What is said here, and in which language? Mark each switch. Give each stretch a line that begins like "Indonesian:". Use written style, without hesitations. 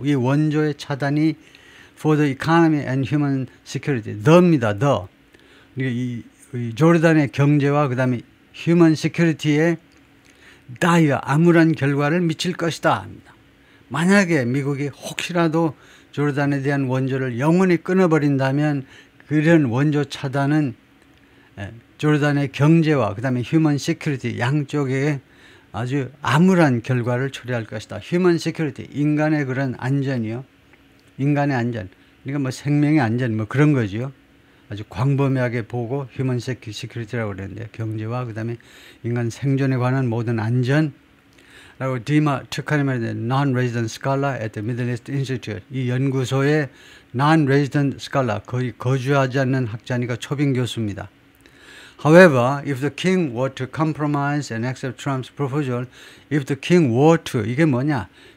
Korean: 이 원조의 차단이
English: for the economy and human security.
Korean: the입니다. the. 이 조르단의 경제와 그 다음에 휴먼 시큐리티에 dire 암울한 결과를 미칠 것이다 합니다. 만약에 미국이 혹시라도 조르단에 대한 원조를 영원히 끊어버린다면 그런 원조 차단은 조르단의 경제와 그 다음에 휴먼 시큐리티 양쪽에 아주 암울한 결과를 초래할 것이다. 휴먼 시큐리티 인간의 그런 안전이요. 인간의 안전. 그러니까 뭐 생명의 안전 뭐 그런 거죠. 아주 광범위하게 보고 휴먼 시큐리티라고 그러는데 경제와 그 다음에 인간 생존에 관한 모든 안전 라고 디마 특하니 말인데
English: non-resident scholar at the Middle East Institute
Korean: 이 연구소의 non-resident scholar 거의 거주하지 않는 학자니까 초빙 교수입니다.
English: However, if the king were to compromise and accept Trump's proposal, if the king were to
Korean: 이게 뭐냐?